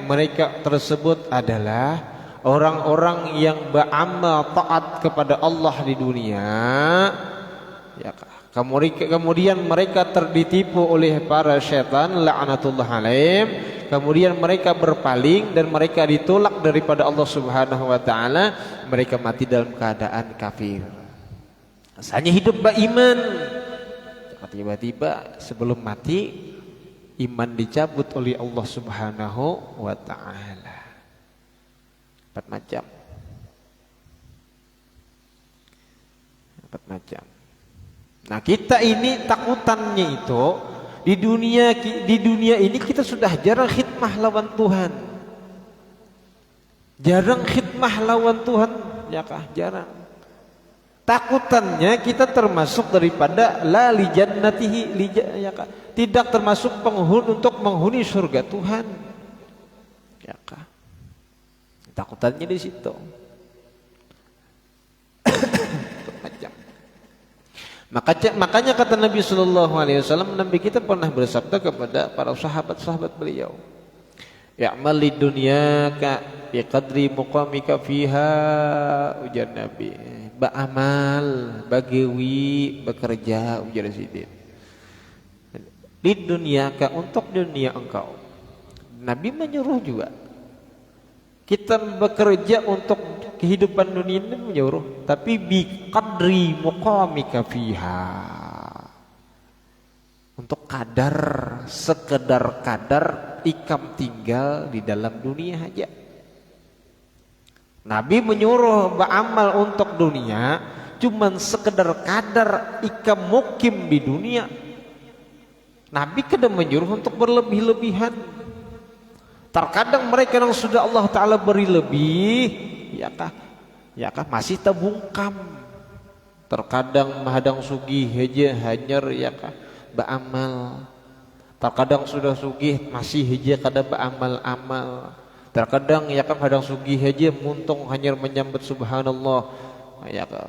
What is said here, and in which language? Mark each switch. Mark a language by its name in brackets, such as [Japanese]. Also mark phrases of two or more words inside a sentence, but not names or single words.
[Indonesian] Mereka tersebut adalah orang-orang yang beramal taat kepada Allah di dunia, kemudian mereka terditipu oleh para syaitan [Arabic] لعنة الله عليهم, [Indonesian] kemudian mereka berpaling dan mereka ditolak daripada [Arabic] الله سبحانه وتعالى, [Indonesian] mereka mati dalam keadaan kafir. Asalnya hidup beriman, tiba-tiba sebelum mati iman dicabut oleh [Arabic] الله سبحانه وتعالى. [Indonesian] 4 macam. Nah, kita ini takutannya itu di dunia ini kita sudah jarang khidmah lawan Tuhan. Jarang khidmah lawan Tuhan, jarang. Takutannya kita termasuk daripada [Arabic] لا لجنته, [Indonesian] tidak termasuk penghuni untuk menghuni surga Tuhan. Takutannya di situ. Makanya kata Nabi [Arabic] صلى الله عليه وسلم, [Indonesian] Nabi kita pernah bersabda kepada para sahabat-sahabat beliau, [Arabic] "يعمل لدنياك بقدر مقامك فيها." [Indonesian] Ujar Nabi, beramal, bagawi, bekerja, ujar Sidin. [Arabic] لدنياك, [Indonesian] untuk dunia engkau. Nabi menyuruh juga. Kita bekerja untuk kehidupan dunia ini menyuruh, tapi [Arabic] بقدر مقامك فيها. [Indonesian] untuk kadar, sekedar kadar ikam tinggal di dalam dunia aja. Nabi menyuruh beramal untuk dunia cuman sekedar kadar ikam mukim di dunia. Nabi kadang menyuruh untuk berlebih-lebihan. Terkadang mereka yang sudah Allah Ta'ala beri lebih, [Banjar] ya kah masih tabungkam. Terkadang mahadang sugih aja hanyar ya kah beramal. Terkadang sudah sugih masih aja kada beramal-amal. Terkadang ya kan hadang sugih aja muntung hanyar menyambut subhanallah ya kah.